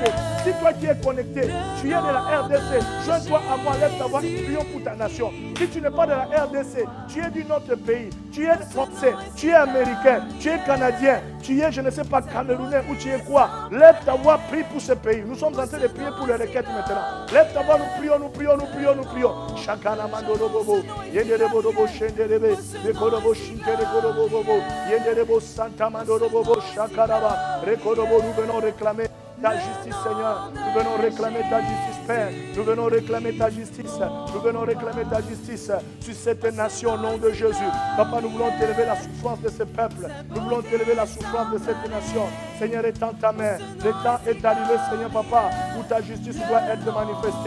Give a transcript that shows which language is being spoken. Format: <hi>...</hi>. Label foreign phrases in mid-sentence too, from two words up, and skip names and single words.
<fr>Si toi qui es connecté, tu es de la RDC, joins-toi à moi, lève ta voix, prions pour ta nation. Si tu n'es pas de la RDC, tu es d'un autre pays, tu es français, tu es américain, tu es canadien, tu es, je ne sais pas, camerounais ou tu es quoi. Lève ta voix, prie pour ce pays. Nous sommes en train de prier pour les requêtes maintenant. Lève ta voix, nous prions. Chakana mandoro bobo, yenderebo bobo shenderebe, dekorobo shinterebo bobo, yenderebo santa mandoro bobo shakaraba, rekorobo, nous venons réclamer ta justice, Seigneur. Nous venons réclamer ta justice, Père. Nous venons réclamer ta justice. Nous venons réclamer ta justice sur cette nation au nom de Jésus. Papa, nous voulons t'élever la souffrance de ce peuple. Nous voulons t'élever la souffrance de cette nation. Seigneur, étends ta main. Le temps est arrivé, Seigneur, Papa, où ta justice doit être manifestée.</fr>